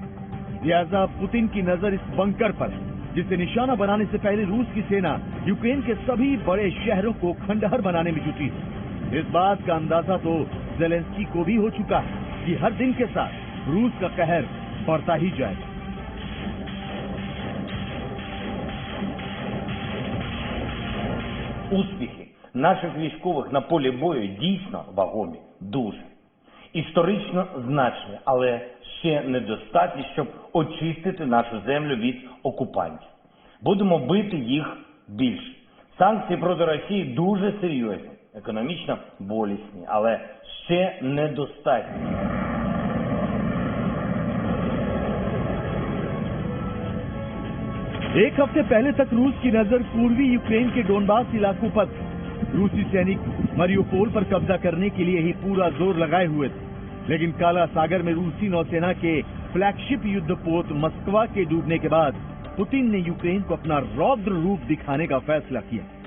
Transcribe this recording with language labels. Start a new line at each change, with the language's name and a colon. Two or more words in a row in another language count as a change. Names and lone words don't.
Hindi: लिहाजा पुतिन की नजर इस बंकर पर है, जिसे निशाना बनाने से पहले रूस की सेना यूक्रेन के सभी बड़े शहरों को खंडहर बनाने में जुटी है। इस बात का अंदाजा तो ज़ेलेंस्की को भी हो चुका है कि हर दिन के साथ रूस का कहर बढ़ता ही जाएगा।
Ukrainian: Успіхи наших військових на полі бою дійсно вагомі, дуже. Історично значні, але ще недостатні, щоб очистити нашу землю від окупантів. Будемо бити їх більше. Санкції проти Росії дуже серйозні, економічно болісні, але ще недостатні.
Hindi: एक हफ्ते पहले तक रूस की नजर पूर्वी यूक्रेन के डोनबास इलाकों पर थी। रूसी सैनिक मरियोपोल पर कब्जा करने के लिए ही पूरा जोर लगाए हुए थे, लेकिन काला सागर में रूसी नौसेना के फ्लैगशिप युद्धपोत मस्कवा के डूबने के बाद पुतिन ने यूक्रेन को अपना रौद्र रूप दिखाने का फैसला किया।